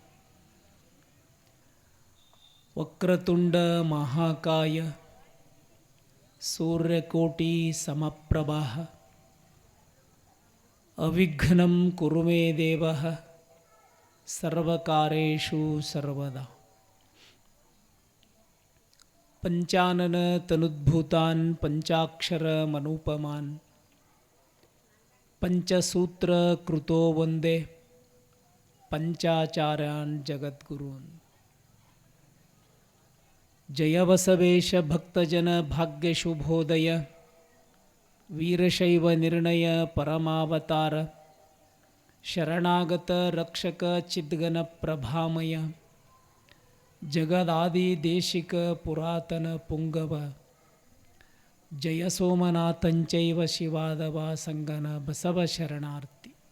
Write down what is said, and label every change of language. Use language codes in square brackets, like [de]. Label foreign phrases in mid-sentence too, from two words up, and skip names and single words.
[sa] ವಕ್ರತುಂಡ ಮಹಾಕಾಯ ಸೂರ್ಯಕೋಟಿ ಸಮಪ್ರಭಃ ಅವಿಘ್ನಂ ಕುರು ಮೇ ದೇವಃ ಸರ್ವಕಾರ್ಯೇಷು ಸರ್ವದಾ. ಪಂಚಾನನ ತನುದ್ಭೂತಾನ್ ಪಂಚಾಕ್ಷರ ಮನೂಪಮಾನ್ ಪಂಚಸೂತ್ರ ಕೃತೋ ವಂದೇ ಪಂಚಾಚಾರ್ಯಾನ್ ಜಗದ್ಗುರೂನ್. ಜಯ ಬಸವೇಶ ಭಕ್ತಜನ ಭಾಗ್ಯ ಶುಭೋದಯ ವೀರಶೈವ ನಿರ್ಣಯ ಪರಮಾವತಾರ ಶರಣಾಗತ ರಕ್ಷಕ ಚಿದ್ಗನ ಪ್ರಭಾಮಯ ಜಗದಾದಿ ದೇಶಿಕ ಪುರಾತನ ಪುಂಗವ ಜಯ ಸೋಮನಾಥಂಚೈವ ಶಿವಾದವ ಸಂಗನ ಬಸವ ಶರಣಾರ್ಥಿ.